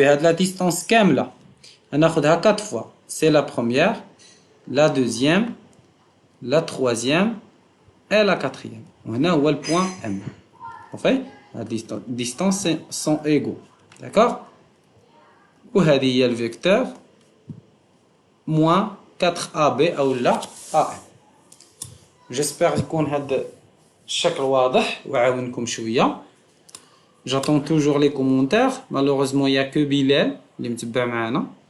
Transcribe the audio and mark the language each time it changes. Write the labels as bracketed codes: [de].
[ar] هاد [fr] la distance كاملة ناخذها 4 fois. C'est la première, la deuxième, la troisième et la quatrième. On a le point M. En fait, la distance sont égaux. D'accord? [ar] وهذه هي [fr] le vecteur moins 4AB ou là AM. J'espère [ar] يكون هذا الشكل واضح وعاونكم شوية. [fr] J'attends toujours les commentaires. Malheureusement, il n'y a que Bilal [ar] اللي متبع معنا.